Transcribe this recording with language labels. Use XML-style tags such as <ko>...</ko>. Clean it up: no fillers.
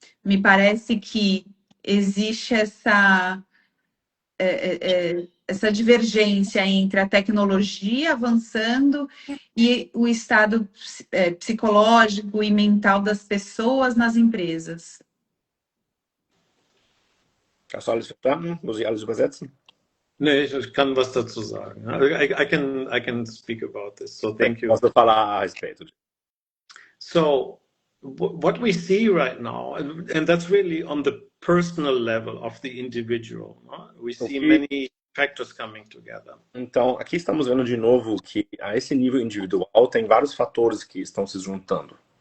<pt>Me parece que existe essa divergência entre a tecnologia avançando e o estado psicológico e mental das pessoas nas empresas.</pt> <de>Hast du alles verstanden? Muss ich alles übersetzen? Nee, ich kann was dazu sagen.</de> <en>I can speak about this. So thank you.</en> <pt>Posso falar a respeito.</pt> <en>So what we see right now, and that's really on the personal level of the individual, no? We see many factors coming together.</en> <pt>Então, aqui estamos vendo de novo que a esse nível individual tem vários fatores que estão se juntando.</pt>